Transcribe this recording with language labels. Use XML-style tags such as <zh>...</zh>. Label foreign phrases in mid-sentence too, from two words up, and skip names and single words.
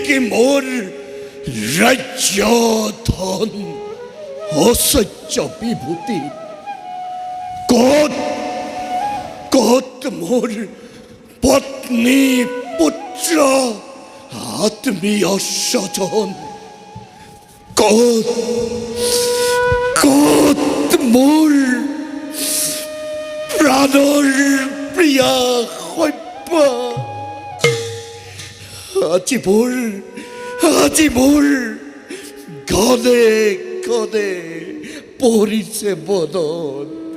<bn>মোর রাজ্য ধন ঐশ্বর্য বিভূতি কত কত মোর পত্নী পুত্র আত্মীয় স্বজন কত কত মোর</bn> <as>প্রাণৰ প্ৰিয়া সভ্য আজি মোৰ ঘনে ঘনে পৰিছে মনত</as>